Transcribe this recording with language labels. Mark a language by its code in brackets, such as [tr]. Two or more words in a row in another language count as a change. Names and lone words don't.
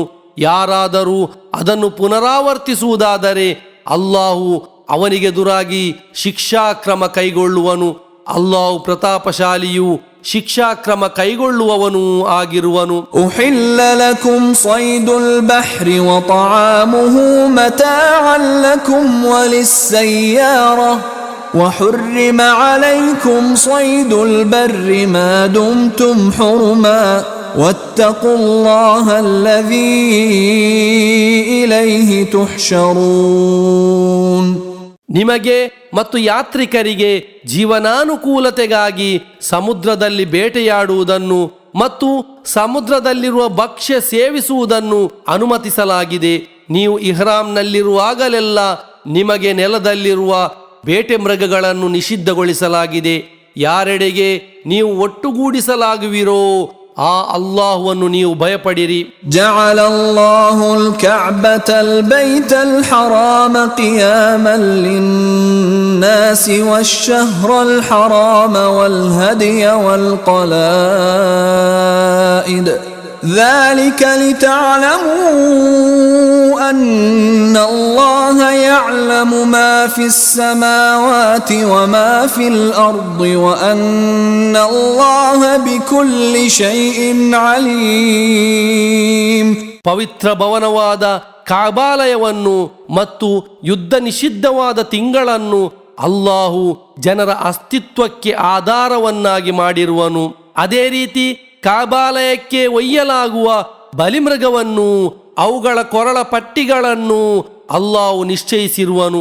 [kn] ಯಾರಾದರೂ ಅದನ್ನು ಪುನರಾವರ್ತಿಸುವುದಾದರೆ ಅಲ್ಲಾಹು ಅವನಿಗೆದುರಾಗಿ ಶಿಕ್ಷಾಕ್ರಮ ಕೈಗೊಳ್ಳುವನು. ಅಲ್ಲಾಹು ಪ್ರತಾಪಶಾಲಿಯು ಶಿಕ್ಷಾಕ್ರಮ ಕೈಗೊಳ್ಳುವವನೂ ಆಗಿರುವನು. [ar] أحل لكم صيد البحر وطعامه متاعا لكم وللسيارة وحرم عليكم صيد البر ما دمتم حرما واتقوا الله الذي إليه تحشرون. [kn] ನಿಮಗೆ ಮತ್ತು ಯಾತ್ರಿಕರಿಗೆ ಜೀವನಾನುಕೂಲತೆಗಾಗಿ ಸಮುದ್ರದಲ್ಲಿ ಬೇಟೆಯಾಡುವುದನ್ನು ಮತ್ತು ಸಮುದ್ರದಲ್ಲಿರುವ ಭಕ್ಷ್ಯ ಸೇವಿಸುವುದನ್ನು ಅನುಮತಿಸಲಾಗಿದೆ. ನೀವು ಇಹ್ರಾಮ್ನಲ್ಲಿರುವಾಗಲೆಲ್ಲ ನಿಮಗೆ ನೆಲದಲ್ಲಿರುವ ಬೇಟೆ ಮೃಗಗಳನ್ನು ನಿಷಿದ್ಧಗೊಳಿಸಲಾಗಿದೆ. ಯಾರೆಡೆಗೆ ನೀವು ಒಟ್ಟುಗೂಡಿಸಲಾಗುವಿರೋ ಆ ಅಲ್ಲಾಹುವನ್ನು ನೀವು ಭಯಪಡಿರಿ. [ar] جعل الله الكعبة البيت الحرام قياما للناس والشهر الحرام والهدي والقلائد ذلك لتعلموا أن الله يعلم ما في السماوات وما في الأرض وأن الله بكل شيء عليم. [kn] ಪವಿತ್ರ ಭವನವಾದ ಕಾಬಾಲಯವನ್ನು ಮತ್ತು ಯುದ್ಧ ನಿಷಿದ್ಧವಾದ ತಿಂಗಳನ್ನು ಅಲ್ಲಾಹು ಜನರ ಅಸ್ತಿತ್ವಕ್ಕೆ ಆಧಾರವನ್ನಾಗಿ ಮಾಡಿರುವನು. ಅದೇ ರೀತಿ ಕಾಬಾಲಯಕ್ಕೆ ಒಯ್ಯಲಾಗುವ ಬಲಿಮೃಗವನ್ನು ಅವುಗಳ ಕೊರಳ ಪಟ್ಟಿಗಳನ್ನು ಅಲ್ಲಾಹು ನಿಶ್ಚಯಿಸಿರುವನು.